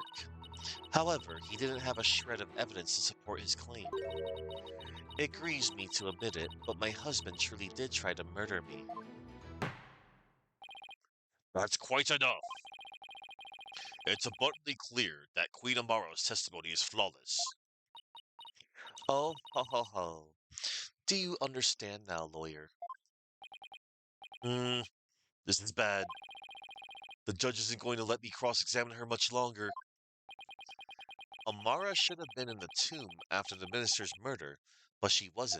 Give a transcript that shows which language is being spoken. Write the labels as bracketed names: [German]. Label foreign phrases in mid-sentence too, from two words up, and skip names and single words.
[English] However, he didn't have a shred of evidence to support his claim. It grieves me to admit it, but my husband truly did try to murder me. That's quite enough. It's abundantly clear that Queen Amaro's testimony is flawless. Oh, ho, ho, ho. Do you understand now, lawyer? Hmm, this is bad. The judge isn't going to let me cross-examine her much longer. Amara should have been in the tomb after the minister's murder, but she wasn't.